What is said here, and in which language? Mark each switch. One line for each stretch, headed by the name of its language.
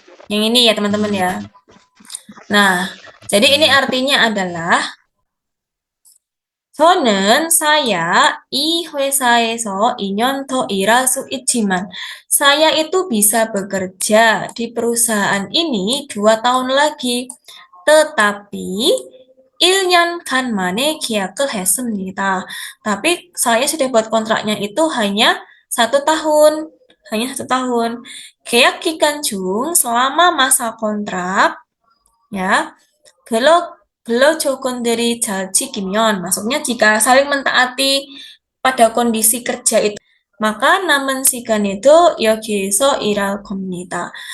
Indonesian: Yang ini ya, teman-teman ya. Nah, jadi ini artinya adalah
Korean: 저는
Indonesian: saya
Korean: 이 회사에서 2년 더 일할 수 있지만
Indonesian: saya itu bisa bekerja di perusahaan ini 2 tahun lagi.
Korean: Tetapi 1년간 만에 계약을 했습니다.
Indonesian: Tapi saya sudah buat kontraknya itu hanya 1 tahun. Hanya 1 tahun.
Korean: 계약 기간 중
Indonesian: selama masa kontrak ya. Kalau
Korean: 조건들이 잘 지키면,
Indonesian: maksudnya jika saling mentaati pada kondisi kerja itu, maka
Korean: 남은 시간
Indonesian: itu
Korean: 여기서 일할 겁니다.